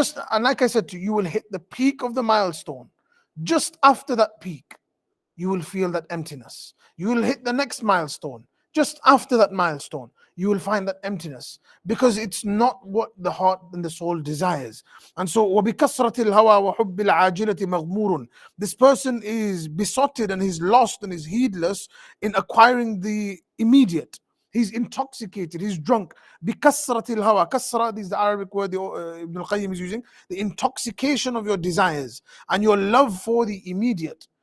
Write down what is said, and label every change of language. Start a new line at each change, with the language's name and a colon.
English: And like I said to you, you will hit the peak of the milestone. Just after that peak, you will feel that emptiness. You will hit the next milestone. Just after that milestone, you will find that emptiness, because it's not what the heart and the soul desires. And so,
Arabic: وَبِكَثْرَةِ الْهَوَى وَحُبِّ الْعَاجِلَةِ مَغْمُورٌ.
English: This person is besotted and he's lost and is heedless in acquiring the immediate. He's intoxicated, he's drunk.
Arabic: بِكَثْرَةِ الْهَوَى.
English: Kasra is the Arabic word Ibn al-Qayyim is using. The intoxication of your desires and your love for the immediate.